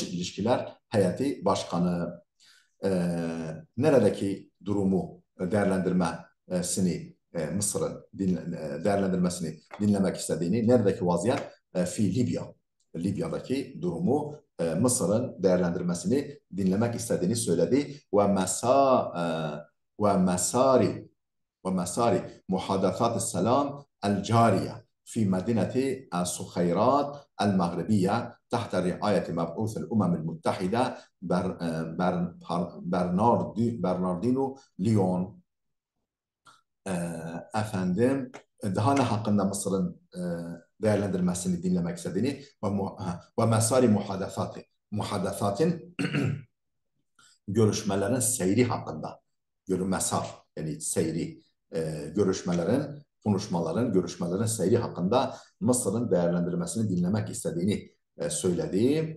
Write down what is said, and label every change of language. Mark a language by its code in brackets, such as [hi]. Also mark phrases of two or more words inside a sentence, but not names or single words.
[tr] ilişkiler heyeti başkanı neredeki durumu değerlendirmesini Mısır'ın değerlendirmesini dinlemek istediğini, neredeki vaziyet Libya'daki durumu Mısır'ın değerlendirmesini dinlemek istediğini söyledi ve [ar] ومسار محادثات السلام الجارية في مدينة الصخيرات المغربية تحت رعاية مبعوث الأمم المتحدة برناردينو ليون. [tr] Efendim, daha ne hakkında Mısır'ın değerlendirmesini dinlemek istediğini ve mesari muhadasatın görüşmelerin seyri hakkında, mesar yani seyri, görüşmelerin, konuşmaların, görüşmelerin seyri hakkında Mısır'ın değerlendirmesini dinlemek istediğini söyledi.